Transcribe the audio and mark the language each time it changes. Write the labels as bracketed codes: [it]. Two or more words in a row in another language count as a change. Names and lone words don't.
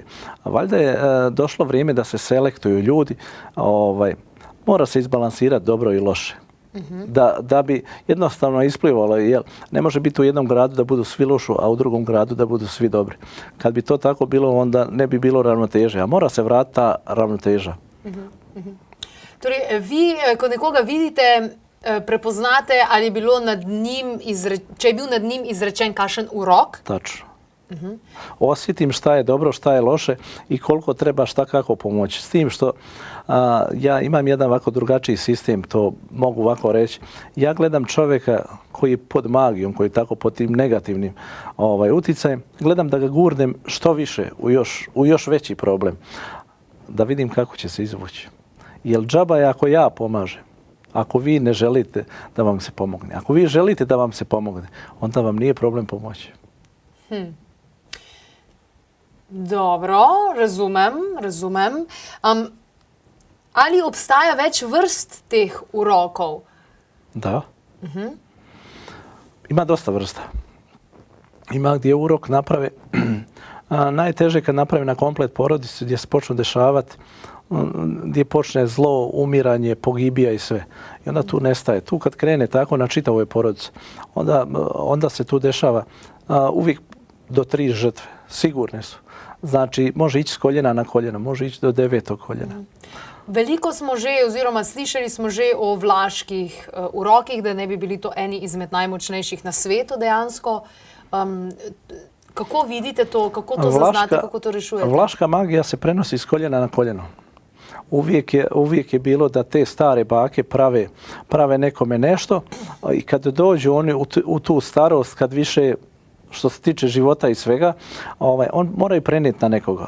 [bs] A valjda je došlo vrijeme da se selektuju ljudi, mora se izbalansirati dobro i loše. Da bi jednostavno isplivalo, jer ne može biti u jednom gradu da budu svi loši, a u drugom gradu da budu svi dobri. Kad bi to tako bilo, onda ne bi bilo ravnoteže, a mora se vratiti ta ravnoteža. [sl] Torej, vi, ko nekoga vidite, prepoznate, ali je bilo če je bil nad njim izrečen kakšen urok? [bs] Tačno. Osjetim šta je dobro, šta je loše i koliko treba šta kako pomoći. S tim što ja imam jedan ovako drugačiji sistem, to mogu ovako reći. Ja gledam čovjeka koji je pod magijom, koji je tako pod tim negativnim utjecajem, gledam da ga gurnem što više u još veći problem. Da vidim kako će se izvući. Jer džaba je ako ja pomažem. Ako vi ne želite da vam se pomogne. Ako vi želite da vam se pomogne, onda vam nije problem pomoći. [sl] Dobro, razumem. Ali obstaja več vrst teh urokov? [bs] Da. Ima dosta vrsta. Ima gdje urok naprave, najteže kad naprave na komplet porodicu, gdje se počnu dešavati, gdje počne zlo, umiranje, pogibija i sve. I onda tu nestaje. Tu kad krene tako na čitavoj porodici, onda se tu dešava uvijek do 3 žrtve. Sigurne su. Znači, može ići s koljena na koljeno, može ići do 9. koljena. [sl] Veliko smo že, oziroma slišali smo že o vlaških urokih, da ne bi bili to eni izmed najmočnejših na svetu dejansko. Kako vidite to, kako to zaznate, kako to rešujete? [bs] Vlaška magija se prenosi s koljena na koljeno. Uvijek je bilo da te stare bake prave nekome nešto i kad dođu oni u tu starost, kad više što se tiče života i svega, on moraju prenijeti na nekoga.